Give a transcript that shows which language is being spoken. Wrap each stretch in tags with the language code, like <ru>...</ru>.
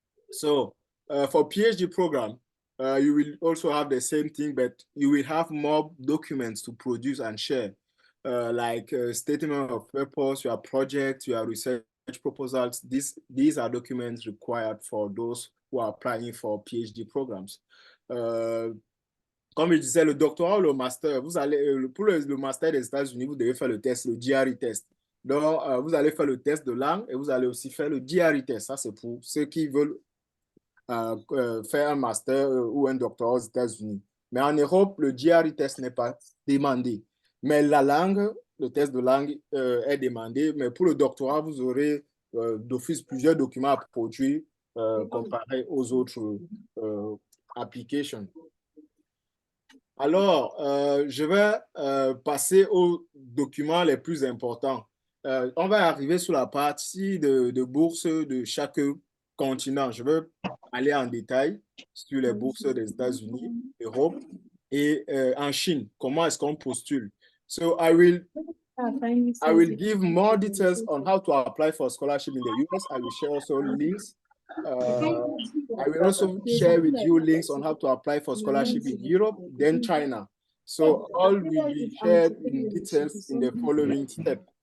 <en>So for PhD program, you will also have the same thing, but you will have more documents to produce and share, like statement of purpose, your project, your research proposals. These are documents required for those who are applying for PhD programs.</en> <fr>Comme je disais, le doctorat ou le master, vous allez, pour le master des États-Unis, vous devez faire le test, le GRE test. Donc, vous allez faire le test de langue et vous allez aussi faire le GRE test. Ça, c'est pour ceux qui veulent faire un master ou un doctorat aux États-Unis. Mais en Europe, le GRE test n'est pas demandé. Mais la langue, le test de langue est demandé. Mais pour le doctorat, vous aurez d'office plusieurs documents à produire comparé aux autres applications. Alors, je vais passer aux documents les plus importants. On va arriver sur la partie de bourse de chaque continent. Je vais aller en détail sur les bourses des États-Unis, Europe et en Chine. Comment est-ce qu'on postule?</fr> <en>So I will give more details on how to apply for a scholarship in the US. I will share also links. I will also share with you links on how to apply for scholarship in Europe, then China. So all will be shared in details in the following step.</en>